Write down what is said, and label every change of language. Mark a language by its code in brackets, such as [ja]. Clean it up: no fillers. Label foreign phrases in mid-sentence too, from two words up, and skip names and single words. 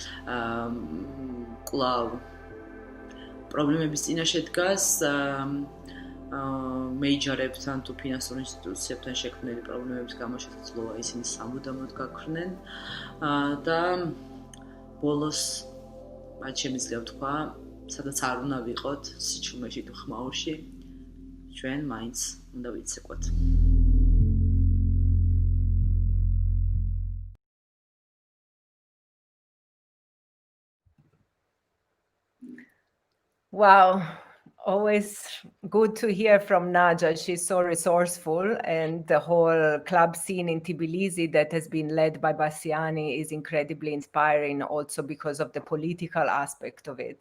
[ka] კვლავ პრობლემების წინაშე დგას, მეიჯორებთან თუ ფინანსურ ინსტიტუციებთან შექმნილი პრობლემების გამო შესაძლოა ისინი სამუდამოდ გაქრნენ და ბოლოს მათ შემიძლია ვთქვა, სადაც არ უნდა ვიყოთ სიჩუმეში თუ ხმაურში, ჩვენ მაინც უნდა ვიცეკვოთ. [en] Wow, always good to hear from Naja. She's so resourceful, and the whole club scene in Tbilisi that has been led by Bassiani is incredibly inspiring also because of the political aspect of it.